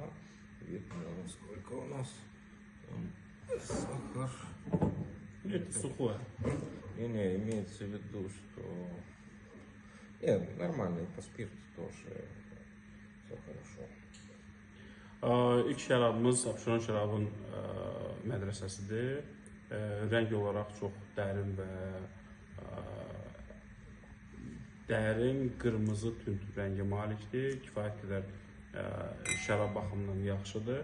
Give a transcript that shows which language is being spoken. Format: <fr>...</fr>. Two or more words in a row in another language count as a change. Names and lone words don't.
<ru>Видно, сколько у нас сахар. Это сухое. Не, имеется в виду, что нормально, и по спирту тоже все хорошо.</ru> <az>İlk şərabımız Abşeron şərabın mədrəsəsidir. Rəng olaraq çox dərin qırmızı tünd rəngə malikdir. Kifayət qədər şərab baxımından yaxşıdır.</az>